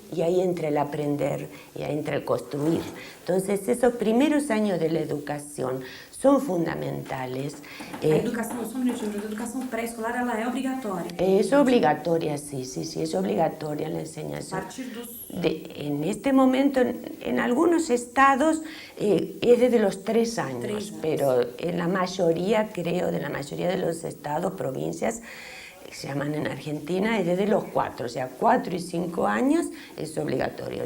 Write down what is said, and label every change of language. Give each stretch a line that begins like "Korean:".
Spanish: Y ahí entra el aprender, y ahí entra el construir. Entonces, esos primeros años de la educación son fundamentales.
Portuguese: A educação, só um minutinho, a educação pré-escolar, ela é obrigatória?
Spanish: Es obligatoria, sí, es obligatoria la enseñanza.
Portuguese: A partir dos...
Spanish: En este momento, en algunos estados, es desde los 3 años, pero en la mayoría, creo, de la mayoría de los estados, provincias, se llaman en Argentina, es desde los 4, o sea, 4 y 5 años es obligatorio.